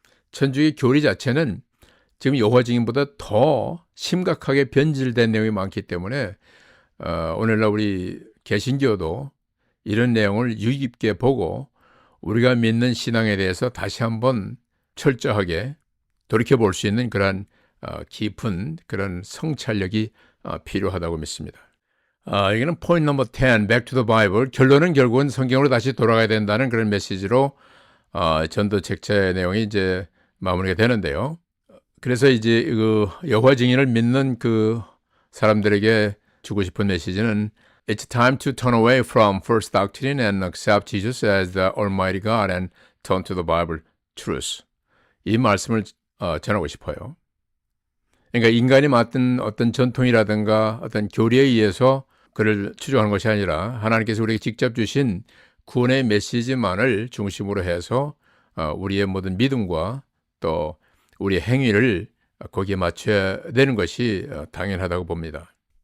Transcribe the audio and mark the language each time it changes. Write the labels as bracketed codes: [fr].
[ko] 천주교 교리 자체는 지금 여호와 증인보다 더 심각하게 변질된 내용이 많기 때문에 오늘날 우리 개신교도 이런 내용을 유의 깊게 보고 우리가 믿는 신앙에 대해서 다시 한번 철저하게 돌이켜볼 수 있는 그런 깊은 그런 성찰력이 필요하다고 믿습니다. 이거는 포인트 넘버 10, [en] Back to the Bible. [ko] 결론은 결국은 성경으로 다시 돌아가야 된다는 그런 메시지로 전도 책자의 내용이 이제 마무리가 되는데요. 그래서 이제 그 여호와 증인을 믿는 그 사람들에게 주고 싶은 메시지는 [en] It's time to turn away from false doctrine and accept Jesus as the Almighty God and turn to the Bible truth. [ko] 이 말씀을 전하고 싶어요. 그러니까 인간이 맡은 어떤 전통이라든가 어떤 교리에 의해서 그를 추종하는 것이 아니라 하나님께서 우리에게 직접 주신 구원의 메시지만을 중심으로 해서 우리의 모든 믿음과 또 우리의 행위를 거기에 맞춰야 되는 것이 당연하다고 봅니다.